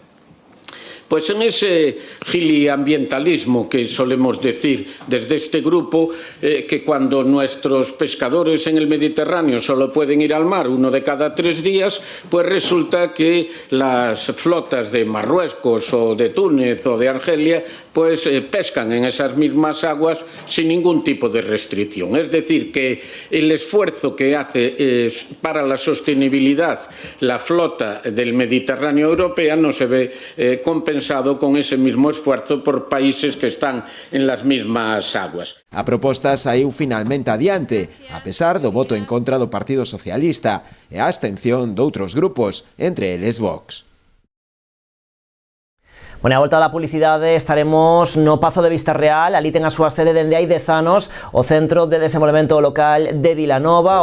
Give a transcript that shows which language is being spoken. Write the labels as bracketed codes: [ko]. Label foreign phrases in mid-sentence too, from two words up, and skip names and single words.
[es] Pues en ese giliambientalismo que solemos decir desde este grupo, que cuando nuestros pescadores en el Mediterráneo solo pueden ir al mar 1 de cada 3 días, pues resulta que las flotas de Marruecos o de Túnez o de Argelia pescan en esas mismas aguas sin ningún tipo de restricción. Es decir, que el esfuerzo que hace para la sostenibilidad la flota del Mediterráneo europea no se ve compensado con ese mismo esfuerzo por países que están en las mismas aguas. [gl] A proposta saiu finalmente adiante, a pesar do voto en contra do Partido Socialista e a abstención doutros grupos, entre eles Vox. Bueno, a volta da publicidade estaremos no Pazo de Vistarreal, ali ten a súa sede dende hai 10 anos, o Centro de Desenvolvemento Local de Vilanova.